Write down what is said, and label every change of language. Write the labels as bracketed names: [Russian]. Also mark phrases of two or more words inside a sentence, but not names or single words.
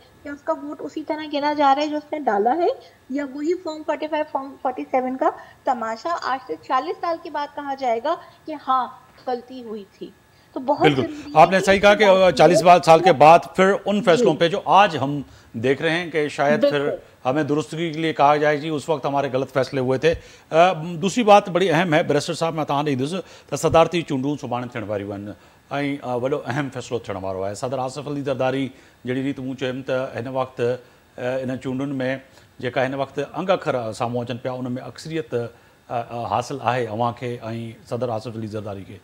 [Urdu] کیا اس کا ووٹ اسی طرح گنا جا رہا ہے جو اس نے ڈالا ہے, یا وہی فارم 45 فارم 47 کا تماشا آج سے 40 سال کے بعد کہا جائے گا کہ ہاں غلطی ہوئی تھی؟ تو بہت آپ نے صحیح کہا کہ 40 سال کے بعد پھر ان فیصلوں پہ جو آج ہم دیکھ رہے ہیں کہ شاید پھر ہمیں درستگی کے لیے کہا جائے جی اس وقت ہمارے غلط فیصلے ہوئے تھے. دوسری بات بڑی اہم ہے بیرسٹر صاحب, [Sindhi] میں तव्हां ॾेई दुसि त सदारती चूंडूं सुभाणे थियण वारियूं आहिनि ऐं वॾो अहम फ़ैसिलो थियण वारो आहे. सदर आसिफ अली ज़रदारी जहिड़ी रीति मूं चयुमि त हिन वक़्तु इन चूंडुनि में जेका हिन वक़्तु अंग अखर साम्हूं अचनि पिया उन में अक्सरियत हासिल आहे अवां खे ऐं सदर आसिफ अली ज़रदारी खे.